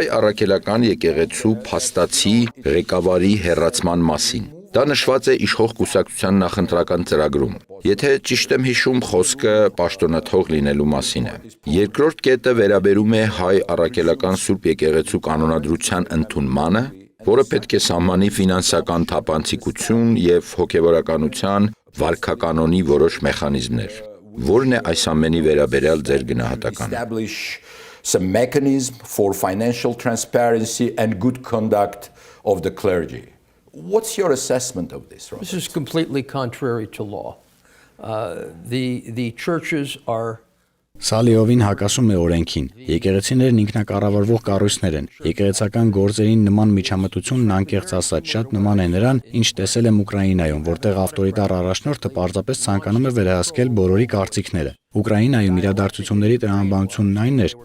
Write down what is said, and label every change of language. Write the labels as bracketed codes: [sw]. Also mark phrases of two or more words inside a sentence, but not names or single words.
[hy] առաքելական եկեղեցու փաստացի ղեկավարի հեռացման մասին։ Դա նշված է իշխող կուսակցության նախընտրական ծրագրում։ Եթե ճիշտ եմ հիշում, խոսքը պաշտոնաթող լինելու մասին է։ Երկրորդ կետը վերաբերում է հայ առաքելական Սուրբ եկեղեցու կանոնադրության ընդունմանը, որը պետք է սահմանի ֆինանսական թափանցիկություն եւ հոգեվորականության վարքականոնի որոշ մեխանիզմներ։ Որն է այս ամենի վերաբերյալ ձեր գնահատականը։ [en] establish some mechanism for financial transparency and good conduct of the clergy. What's your assessment of this, Robert? This is completely contrary to law. The churches are [hy] Սա լիովին հակասում է օրենքին։ Եկեղեցիներն ինքնակառավարվող կառույցներ են։ Եկեղեցական գործերին նման միջամտությունն անկեղծ ասած շատ նման է նրան, ինչ տեսել եմ Ուկրաինայում, որտեղ ավտորիտար առաջնորդը պարզապես ցանկանում է վերահսկել բոլորի կարծիքները։ Ուկրաինայում իրադարձությունների տրամաբանությունն այն էր,